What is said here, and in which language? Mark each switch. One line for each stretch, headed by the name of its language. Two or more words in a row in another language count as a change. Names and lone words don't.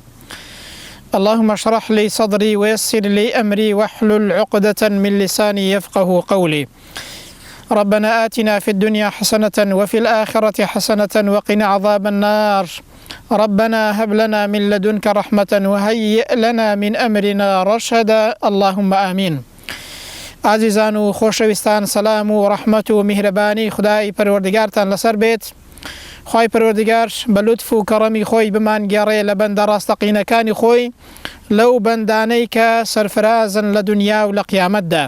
Arabic: اللهم اشرح لي صدري ويسر لي أمري واحلل عقدة من لساني يفقه قولي. ربنا آتنا في الدنيا حسنة وفي الآخرة حسنة وقنا عذاب النار. ربنا هب لنا من لدنك رحمة وهيئ لنا من أمرنا رشدا. اللهم آمين.
Central Kurdish: عزیزان و خۆشەویستان، سەلام و ڕەحمەت و میهرەبانی خودای پەروەردگارتان لەسەر بێت. خوای پەروەردگار بە لوتف و کەڕەمی خۆی بمانگێڕێ لە بەندە ڕاستەقینەکانی خۆی لەو بەندانەی کە سەرفرازن لە دنیا و لە قیامەتدا.